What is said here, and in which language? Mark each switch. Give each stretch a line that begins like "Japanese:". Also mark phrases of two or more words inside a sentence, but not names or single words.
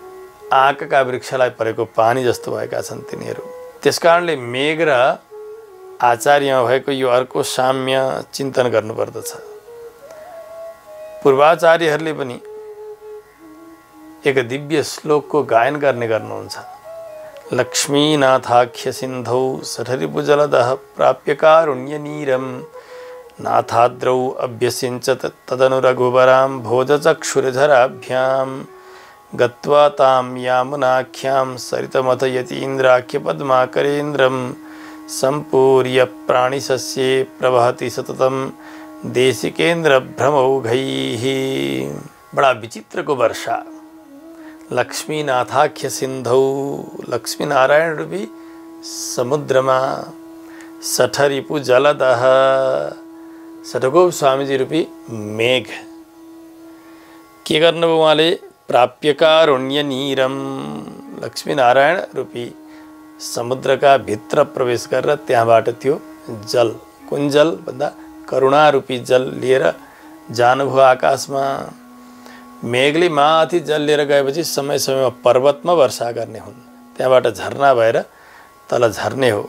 Nepali: आँकका वृक्षलाई परेको पानी जस्तो भएका छन् तिनीहरू। त्यसकारणले मेघ र आचार्यमा भएको यो अर्को साम्य चिन्तन गर्नुपर्दछ। पूर्वाचार्यहरूले पनि एक दिव्य श्लोकको गायन गर्नुहुन्छ।
Sanskrit: लक्ष्मीनाथाख्य सिन्धौ सठरिपुजलदः प्राप्य कारुण्यनीरं नाथाद्रौ अभ्यसिञ्चत तदनु रघुवरां भोजचक्षुरधराभ्यां गत्वा तां यामुनाख्यां सरितमथयतीन्द्राख्यपद्माकरेन्द्रं सम्पूर्य प्राणिसस्ये प्रवहति सततं देशिकेन्द्रभ्रमौघैः।
Hindi: बड़ा विचित्र को
Nepali: वर्षा
Sanskrit: लक्ष्मीनाथाख्य सिन्धौ,
Nepali: लक्ष्मी नारायण रूपी समुद्रमा
Sanskrit: सठरिपु जलदः,
Nepali: सठगोप स्वामीजी रूपी मेघ के गर्नुभयो उहाँले?
Sanskrit: प्राप्य कारुण्य नीरम,
Nepali: लक्ष्मी नारायण रूपी समुद्रका भित्र प्रवेश गरेर त्यहाँबाट त्यो जल, कुन जल भन्दा करुणा रूपी जल लिएर जानुभयो आकाशमा। मेघले माथि जल लिएर गएपछि समय समयमा पर्वतमा वर्षा गर्ने हुन्, त्यहाँबाट झरना भएर तल झर्ने हो।